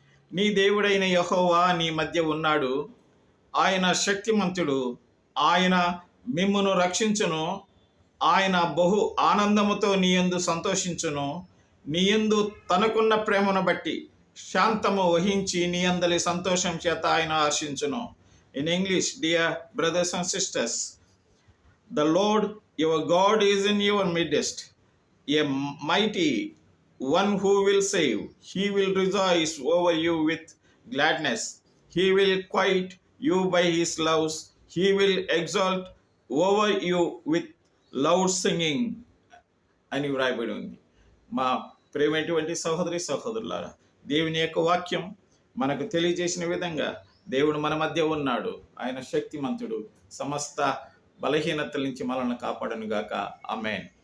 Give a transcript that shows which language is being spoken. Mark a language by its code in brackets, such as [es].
[te] నీ దేవుడైన యెహోవా నీ మధ్య ఉన్నాడు, ఆయన శక్తిమంతుడు, ఆయన మిమ్మును రక్షించును, ఆయన బహు ఆనందముతో నీయందు సంతోషించును, నీయందు తనకున్న ప్రేమను బట్టి శాంతము వహించి నీయందలి సంతోషం చేత ఆయన హర్షించును. [en] In English, dear brothers and sisters, the Lord your God is in your midst, a mighty one who will save. He will rejoice over you with gladness. He will quiet you by his loves. He will exalt over you with loud singing. [te] అని వ్రాయబడి ఉంది. మా ప్రేమైనటువంటి సహోదరి సహోదరులారా, దేవుని యొక్క వాక్యం మనకు తెలియజేసిన విధంగా దేవుడు మన మధ్య ఉన్నాడు. ఆయన శక్తిమంతుడు, సమస్త బలహీనతల నుంచి మనల్ని కాపాడనుగాక. ఆమేన్.